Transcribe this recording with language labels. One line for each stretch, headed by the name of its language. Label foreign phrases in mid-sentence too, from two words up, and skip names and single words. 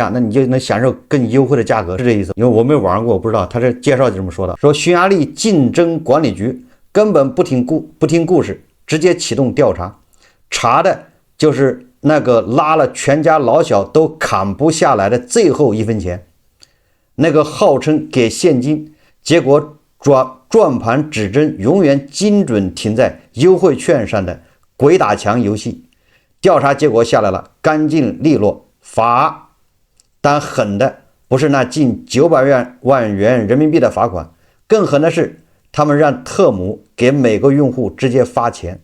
Chinese: 下，那你就能享受更優惠的價格，是這意思。因為我沒有玩过，我不知道，他这介紹就這麼說的，說匈牙利競爭管理局根本不聽故事，直接啟動調查，查的就是那個拉了全家老小都砍不下來的最後1 分錢，那個號稱給現金，結果轉盤指針永遠精準停在優惠券上的鬼打牆遊戲。調查結果下來了，乾淨利落，罰。但狠的不是那近900萬元人民幣的罰款，更狠的是他們讓特姆給每個用戶直接發錢。